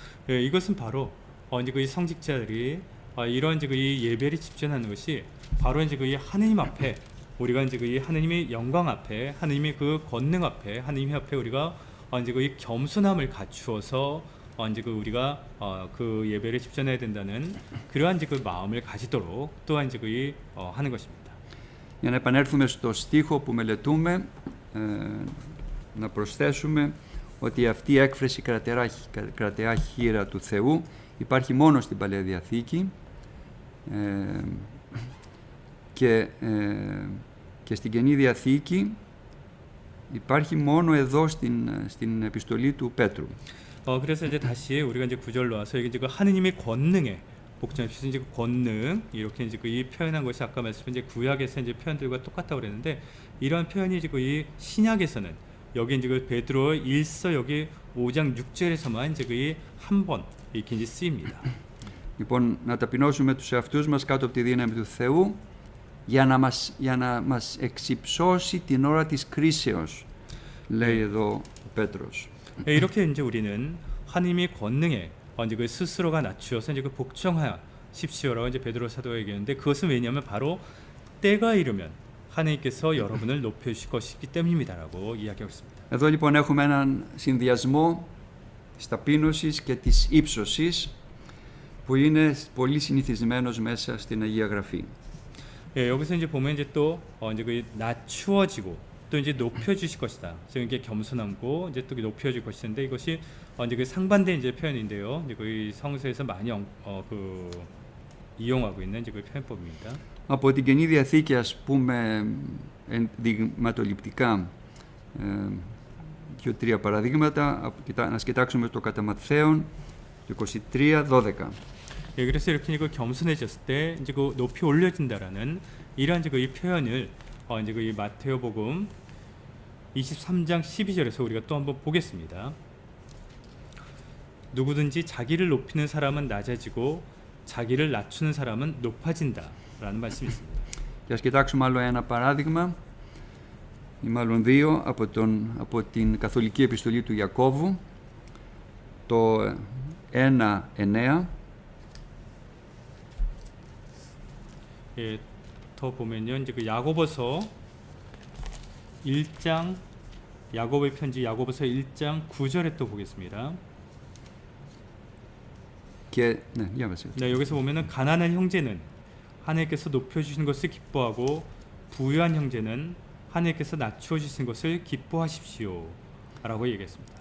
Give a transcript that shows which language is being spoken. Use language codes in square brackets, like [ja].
[ko] 이것은 바로 이제 그 성직자들이 이런 이제 그 이 예배를 집전하는 것이 바로 이제 그 이 하느님 앞에 우리가 이제 그 이 하느님의 영광 앞에 하느님의 그 권능 앞에 하느님 앞에 우리가 이제 그 이 겸손함을 갖추어서 이제 그 우리가 그 예배를 집전해야 된다는 그러한 이제 그 마음을 가지도록 또한 이제 그 이 하는 것입니다. [el] Για να επανέλθουμε στο στίχο που μελετούμε, να προσθέσουμε ότι αυτή η έκφραση κρατεά χείρα του Θεού υπάρχει μόνο στην Παλαιά Διαθήκη και στην Καινή Διαθήκη υπάρχει μόνο εδώ στην επιστολή του Πέτρου. [ko] 그래서 이제 다시 우리가 이제 구절로 와서 이제 그 하느님의 권능에 복잡해서 이제 그 권능 이렇게 이제 그 이 표현한 것이 아까 말씀드린 이제 구약에서 이제 표현들과 똑같다고 그랬는데 이러한 표현이 이제 그 이 신약에서는 여기 이제 그 베드로 1서 여기 5장 6절에서만 이제 그 한 번 이렇게 이제 쓰입니다. [el] Λοιπόν, να ταπεινώσουμε τους εαυτούς μας κάτω από τη δύναμη του Θεού για να μας εξυψώσει την ώρα της κρίσεως, λέει εδώ ο Πέτρος. [ko] 이렇게 이제 우리는 하나님의 권능에 이제 그 스스로가 낮추어서 이제 그 복종하십시오라고 이제 베드로 사도가 얘기했는데 그것은 왜냐하면 바로 때가 이르면 하나님께서 여러분을 높여주실 것이기 때문입니다라고 이야기하고 있습니다. [el] Εδώ λοιπόν έχουμε έναν συνδυασμό της ταπείνωσης και της ύψωσης που είναι πολύ συνηθισμένος μέσα στην Αγία Γραφή. [ko] 여기서 이제 보면 이제 또 이제 그 낮추어지고 또 이제 높여주실 것이다. 지금 이게 겸손하고 이제 또 높여줄 것인데 이것이 이제 그 상반된 이제 표현인데요. 이제 그 성서에서 많이 그 이용하고 있는 이제 그 표현법입니다. [el] Από την Καινή Διαθήκη, ας πούμε, ενδειγματοληπτικά, 2-3 παραδείγματα, να κοιτάξουμε το κατά Ματθαίον, το 23:12. [ko] 그래서 이렇게 그 겸손해졌을 때 이제 그 높이 올려진다라는 이러한 이제 그 이 표현을 이제 그 이 마태오복음 23장 12절에서 우리가 또 한번 보겠습니다. 누구든지 자기를 높이는 사람은 낮아지고 자기를 낮추는 사람은 높아진다라는 말씀이 있습니다. [el] Και ας κοιτάξουμε άλλο ένα παράδειγμα, ή μάλλον δύο, από την καθολική επιστολή του Ιακώβου, το 1:9. [ko] 더 보면요, 이제 그 야고보서 1장 야고보의 편지 야고보서 1장 9절에 또 보겠습니다. 네, 여기서 보면은 가난한 형제는 하나님께서 높여주신 것을 기뻐하고 부유한 형제는 하나님께서 낮추어주신 것을 기뻐하십시오라고 얘기했습니다.